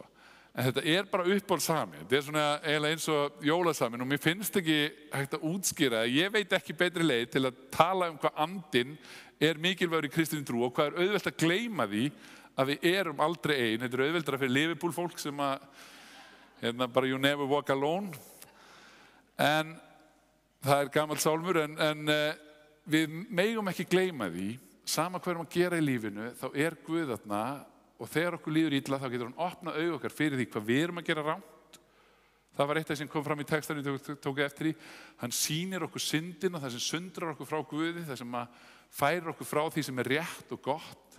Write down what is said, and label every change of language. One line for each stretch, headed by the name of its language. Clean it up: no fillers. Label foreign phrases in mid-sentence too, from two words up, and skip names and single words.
Icelandic: En þetta bara uppáhaldssami. Þetta svona eiginlega eins og jólasamin og mér finnst ekki hægt að útskýra. Ég veit ekki betri leið til að tala hvað andinn mikilvægur í kristinni trú og hvað auðvelt að gleyma því að við erum aldrei ein. Þetta auðveldara fyrir Liverpool fólk sem að bara
English: you never walk alone.
Icelandic: En það gamall sálmur, en við megum ekki gleyma því, sama hvað að gera í lífinu, þá Guð þarna og þegar okkur líður illa þá getur hann opnað augu okkar fyrir því hvað við erum að gera rangt. Það var eitt sem kom fram í textanum, ég tók eftir því. Hann sýnir okkur syndina, það sem sundrar okkur frá Guði, það sem færir okkur frá því sem rétt og gott.